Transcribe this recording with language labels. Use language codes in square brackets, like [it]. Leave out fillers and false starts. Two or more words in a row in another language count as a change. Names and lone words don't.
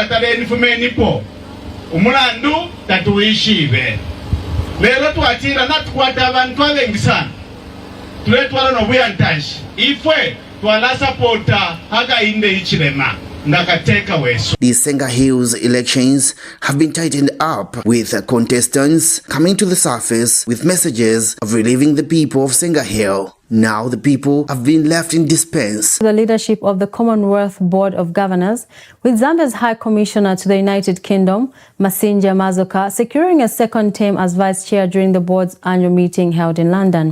[bem] taleni fumenipo umulandu tatuishibe lero twatira natukwata abantu abengi sana tuletwala no buyantashi ifwe twala supporta Hakainde Hichilema ndakateka weso. [en] The Senga Hills elections have been tightened up with contestants coming to the surface with messages of relieving the people of Senga Hill. Now the people have been left in suspense. The leadership of the Commonwealth Board of Governors, with Zambia's High Commissioner to the United Kingdom, Masinja Mazoka, securing a second term as Vice Chair during the board's annual meeting held in London.